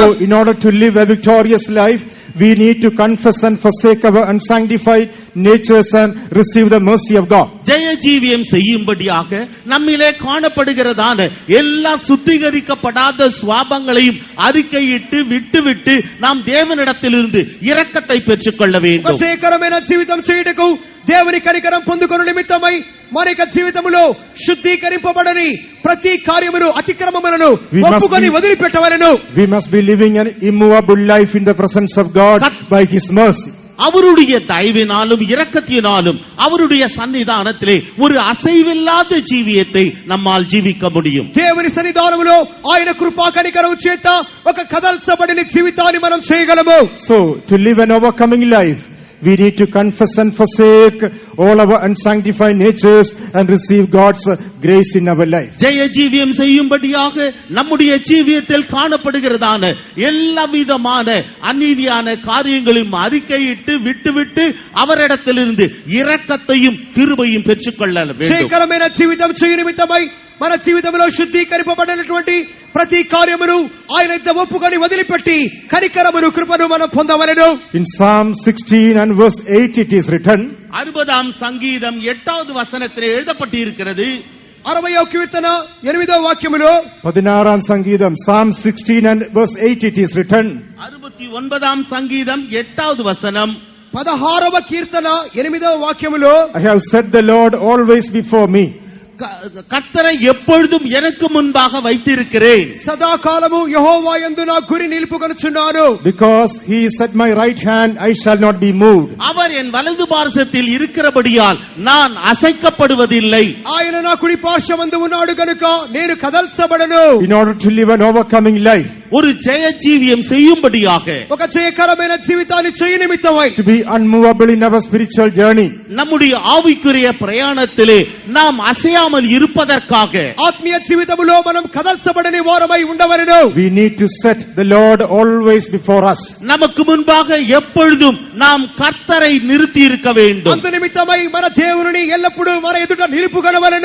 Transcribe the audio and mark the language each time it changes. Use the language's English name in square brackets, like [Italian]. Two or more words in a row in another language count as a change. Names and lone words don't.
[English] So in order to live a victorious life, we need to confess and forsake our unsanctified natures and receive the mercy of God. [Tamil] ஜெய ஜீவியம் செய்யும்படியாக நம்மிலே காணப்படுகிறதான எல்லா சுத்திகரிக்கப்படாத சுவாபங்களையும் அறிக்கையிட்டு விட்டுவிட்டு நாம் தேவனிடத்திலிருந்து இரக்கத்தை பெற்றுக்கொள்ள வேண்டும். [Telugu] జయకరమైన జీవితం చేయుటకు దేవుని కనికరం పొందుకొను నిమిత్తమై మన యొక్క జీవితములో శుద్ధీకరింపబడని ప్రతి కార్యమును అతిక్రమములను ఒప్పుకొని వదిలిపెట్టవలెను. [English] We must be living an immovable life in the presence of God by his mercy. [Tamil] அவருடைய தயவினாலும் இரக்கத்தினாலும் அவருடைய சன்னிதானத்திலே ஒரு அசைவில்லாத ஜீவியத்தை நம்மால் ஜீவிக்க முடியும். [Telugu] దేవుని సన్నిధానములో ఆయన కృపా కనికరం చేత ఒక కదల్చబడిన జీవితాన్ని మనం చేయగలము. [English] So to live an overcoming life, we need to confess and forsake all our unsanctified natures and receive God's grace in our life. [Tamil] ஜெய ஜீவியம் செய்யும்படியாக நம்முடைய ஜீவியத்தில் காணப்படுகிறதான எல்லா விதமான அநீதியான காரியங்களையும் அறிக்கையிட்டு விட்டுவிட்டு அவரிடத்திலிருந்து இரக்கத்தையும் கிருபையும் பெற்றுக்கொள்ள வேண்டும். [Telugu] జయకరమైన జీవితం చేయు నిమిత్తమై మన జీవితంలో శుద్ధీకరింపబడినటువంటి ప్రతి కార్యమును ఆయన యొద్ద ఒప్పుకొని వదిలిపెట్టి కనికరమును కృపను మనం పొందవలెను. [English] In Psalm 16 and verse 8 it is written, [Tamil] 60ஆம் சங்கீதம் 8வது வசனத்திலே எழுதப்பட்டிருக்கிறது. [Telugu] 60వ కీర్తన 8వ వాక్యములో [Tamil] 16ஆம் சங்கீதம் [English] Psalm 16 and verse 8 it is written, [Tamil] 69ஆம் சங்கீதம் 8வது வசனம், [Telugu] 16వ కీర్తన 8వ వాక్యములో [English] I have set the Lord always before me. [Tamil] கர்த்தரை எப்பொழுதும் எனக்கு முன்பாக வைத்திருக்கிறேன். [Telugu] సదాకాలము యెహోవా యందు నా గురి నిలుపుకొనుచున్నాను. [English] Because he is at my right hand, I shall not be moved. [Tamil] அவர் என் வலது பார்சத்தில் இருக்கிறபடியால் நான் அசைக்கப்படுவதில்லை. [Telugu] ఆయన నా కుడి పార్శ్వమందు ఉన్నాడు గనుక నేను కదల్చబడను. [English] In order to live an overcoming life, [Tamil] ஒரு ஜெய ஜீவியம் செய்யும்படியாக, [Telugu] ఒక జయకరమైన జీవితాన్ని చేయ నిమిత్తమై, [English] to be unmovable in our spiritual journey, [Tamil] நம்முடைய ஆவிக்குரிய பிரயாணத்திலே நாம் அசையாமல் இருப்பதற்காக, [Telugu] ఆత్మీయ జీవితములో మనం కదల్చబడని వారమై ఉండవలెను. [English] we need to set the Lord always before us. [Tamil] நமக்கு முன்பாக எப்பொழுதும் நாம் கர்த்தரை நிறுத்தி இருக்க வேண்டும். [Telugu] అందు నిమిత్తమై మన దేవుని ఎల్లప్పుడూ మన ఎదుట నిలుపుకొనవలెను.